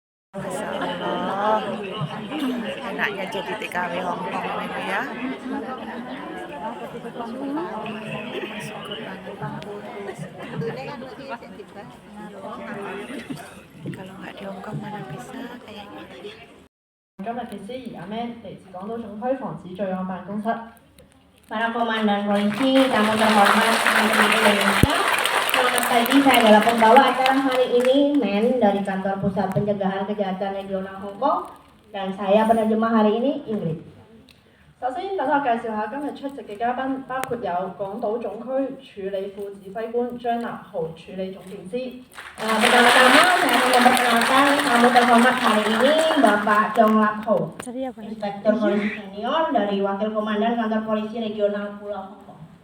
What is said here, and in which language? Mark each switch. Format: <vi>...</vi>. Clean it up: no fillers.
<id>Masya Allah, enaknya jadi TKW Hongkong itu ya. Syukur banget. Kalau nggak di Hongkong mana bisa kayaknya.</id> <yue>今日嘅司儀阿 Man 嚟自港島總區防止罪案辦公室。</yue> <id>Para komandan polisi, tamu terhormat Menteri Indonesia. Selamat pagi, saya adalah pembawa acara hari ini, Men dari Kantor Pusat Pencegahan Kejahatan Regional Hong Kong, dan saya penerjemah hari ini, Ingrid.</id> <yue>首先，等我介紹下今日出席嘅嘉賓，包括有港島總區處理副指揮官張立豪處理總警司。</yue> <id>Pertama-tama saya akan memperkenalkan tamu terhormat hari ini, Bapak Chong Lap Ho, Inspektur Polisi Senior dari Wakil Komandan Kantor Polisi Regional Pulau Hong Kong.</id>